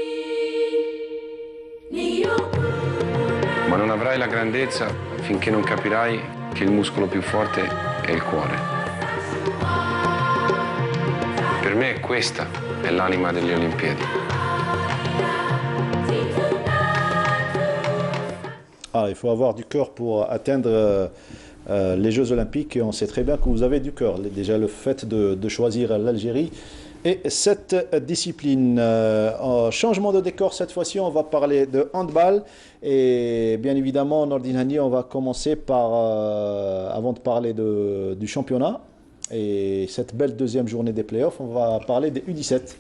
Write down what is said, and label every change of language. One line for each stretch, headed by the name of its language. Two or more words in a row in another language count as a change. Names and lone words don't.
Italian: Ma non avrai avrai la grandezza finché non capirai che il muscolo più forte è il cuore. Per me questa è l'anima delle Olimpiadi.
French: Ah, il faut avoir du cœur pour atteindre les Jeux Olympiques et on sait très bien que vous avez du cœur. Déjà le fait de choisir l'Algérie et cette discipline. Changement de décor cette fois-ci, on va parler de handball et bien évidemment Nordine Hani, on va commencer par, avant de parler du championnat et cette belle deuxième journée des playoffs, on va parler des U17.